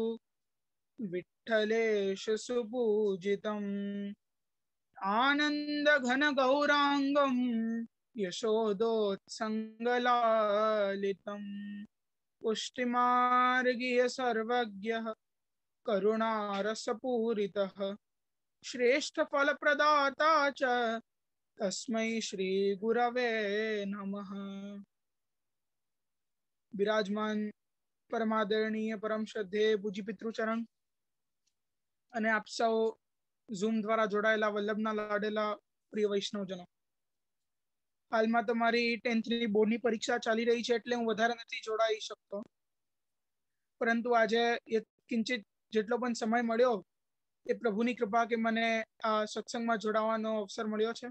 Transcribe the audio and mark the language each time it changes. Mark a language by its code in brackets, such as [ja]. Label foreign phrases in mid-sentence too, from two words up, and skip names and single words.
[sa] विठ्ठलेश सुपूजितम् आनन्दघनगौराङ्गं यशोदोत्सङ्गलालितं पुष्टिमार्गीय सर्वज्ञः करुणारसपूरितः श्रेष्ठफलप्रदाता च तस्मै श्रीगुरवे नमः। [hi] विराजमान परमादरणीय परम श्रद्धेय पूज्य पितृचरण [gu] અને આપ સૌ ઝૂમ દ્વારા જોડાયેલા વલ્લભના લાડેલા પ્રિય વૈષ્ણવજનો, હાલમાં તો મારી 10th બોર્ડની પરીક્ષા ચાલી રહી છે એટલે હું વધારે નથી જોડાઈ શકતો, પરંતુ આજે કિંચિત જેટલો પણ સમય મળ્યો એ પ્રભુની કૃપા કે મને આ સત્સંગમાં જોડાવાનો અવસર મળ્યો છે।